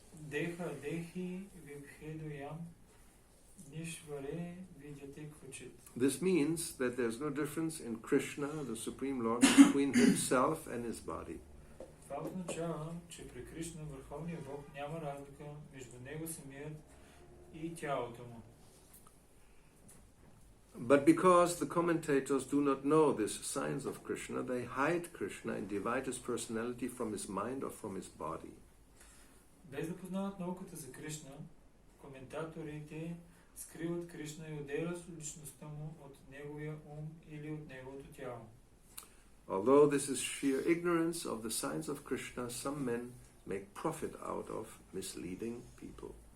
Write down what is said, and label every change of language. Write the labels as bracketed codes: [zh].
[sa] Дехи вибхедо ям нишваре видяте квачит. [en] This means that there is no difference in Krishna, the Supreme Lord, between himself and his body. [bg] Това означава, че при Кришна, Върховния Бог, няма разлика между него самият и тялото му. [en] But because the commentators do not know this science of Krishna, they hide Krishna and divide his personality from his mind or from his body. [bg] Без да познават науката за Кришна, коментаторите скриват Кришна и отделят личността му от неговия ум или от неговото тяло. [en] Although this is sheer ignorance of the science of Krishna, some men make profit out of misleading people.